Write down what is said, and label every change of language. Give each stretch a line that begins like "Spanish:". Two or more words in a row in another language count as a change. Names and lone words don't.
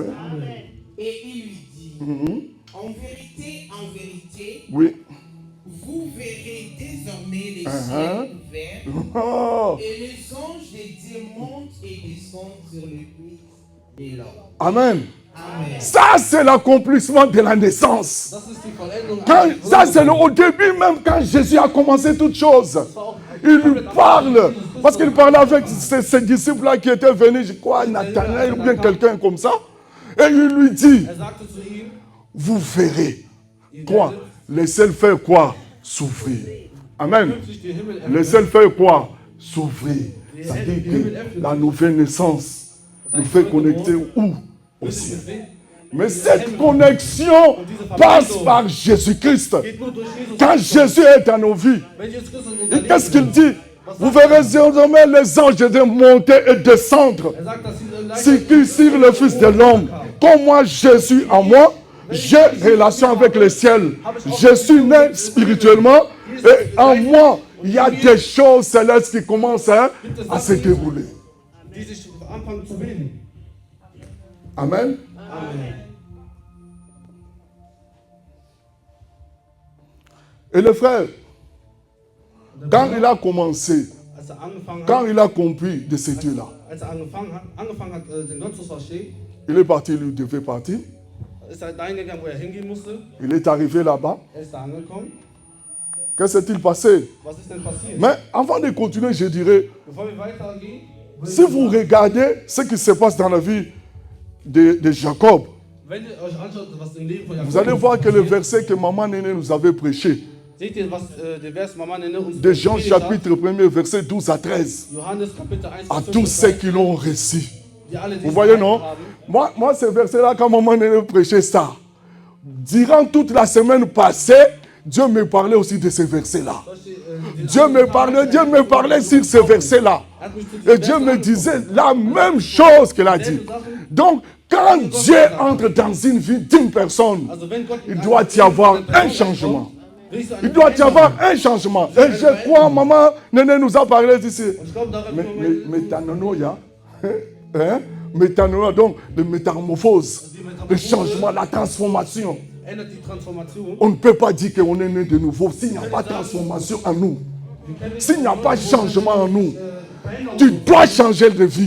French: Et il lui dit, en vérité, Oui. vous verrez désormais les ciels ouverts Oh. et les anges de Dieu montent et descendent sur le Fils de l'homme. Amen. Amen. Ça, c'est l'accomplissement de la naissance.
German: das ist die Vollendung.
French: Ça, c'est au début, même quand Jésus a commencé toutes choses. Il lui parle. Parce qu'il parlait avec ses disciples-là qui étaient venus, je crois, Nathanaël ou bien quelqu'un comme ça. Et il lui dit,
German: Er sagte zu ihm,
French: vous verrez. Quoi? Laissez-le faire quoi? S'ouvrir. Amen.
German: sich die Himmel
French: Laissez-le faire quoi? S'ouvrir. C'est-à-dire que la nouvelle naissance nous fait connecter où? Au ciel. Mais cette connexion passe par Jésus-Christ.
German: geht nur durch Jesus.
French: Quand Jésus est dans nos vies,
German: Wenn Jesus Christus in unser
French: et qu'est-ce
German: Leben
French: qu'il dit? Vous verrez désormais les anges de monter et descendre
German: Er sagt, dass sie
French: sur le Fils de l'homme. Comme moi, Jésus en moi, j'ai relation avec le ciel. Je suis né spirituellement et en moi, il y a des choses célestes qui commencent à se dérouler.
German: die sich anfangen zu bilden.
French: Amen. Amen. Et le frère, quand il a commencé,
German: Als angefangen
French: quand
German: hat,
French: il a compris de ce Dieu-là,
German: als angefangen hat, den Gott zu verstehen,
French: il est parti, il devait partir.
German: ist dahin gegangen, wo hingehen musste.
French: Il est arrivé là-bas.
German: Ist da angekommen.
French: Que s'est-il passé?
German: Was ist denn passiert?
French: Mais avant de continuer, je dirais,
German: Bevor wir weitergehen,
French: si vous regardez ce qui se passe dans la vie de Jacob,
German: wenn ihr euch anschaut, was im Leben von Jakob
French: vous allez voir que le
German: passiert,
French: verset que Maman Néné nous avait prêché,
German: seht ihr, was der Vers Mama Nenne uns
French: de Jean
German: predigt hat?
French: chapitre 1er, verset 12 à 13,
German: Johannes Kapitel 1,
French: à
German: Vers 5
French: tous
German: bis
French: ceux
German: 13,
French: qui l'ont reçu.
German: die alle
French: Vous
German: diesen
French: voyez,
German: Glauben
French: non?
German: haben.
French: Moi, ce verset-là, quand Maman Néné prêchait ça, durant toute la semaine passée, Dieu me parlait aussi de ce verset-là. Dieu me parlait sur ce verset-là. Et Dieu me disait la même chose qu'il a dit. Donc, quand Dieu entre dans une vie d'une personne,
German: Also wenn Gott
French: il doit y avoir un changement. Il doit y avoir un changement. Et je crois, Maman Néné nous a parlé d'ici.
German: Ich glaube, daran
French: Métanoïa, hein? Métanoïa, donc de métamorphose, le changement, la transformation. On ne peut pas dire qu'on est né de nouveau s'il n'y a pas de transformation en nous. S'il n'y a pas de changement en nous, tu dois changer de vie.